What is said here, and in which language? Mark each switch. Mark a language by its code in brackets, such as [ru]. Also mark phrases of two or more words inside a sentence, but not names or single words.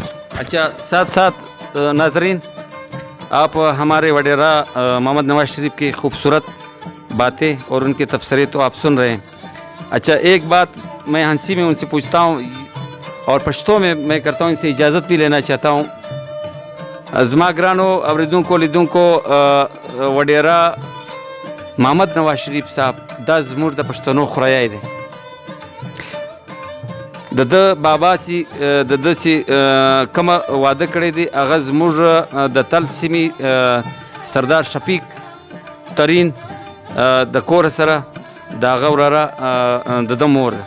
[ur] اچھا، ساتھ ساتھ ناظرین، آپ ہمارے وڈیرا محمد نواز شریف کی خوبصورت باتیں اور ان کے تبصرے تو آپ سن رہے ہیں. اچھا، ایک بات میں ہنسی میں ان سے پوچھتا ہوں اور پشتو میں کرتا ہوں، ان سے اجازت بھی لینا چاہتا ہوں. [ps] زما گرانو اوریدونکو لیدونکو، وڈیرا محمد نواز شریف صاحب دا زموږ د پښتنو خورایی دی. د ده بابا چې د ده چې کومه واده کړی دی هغه زموږ د تل سیمې سردار شفیق ترین د کور سره د هغه وراره د ده مور ده.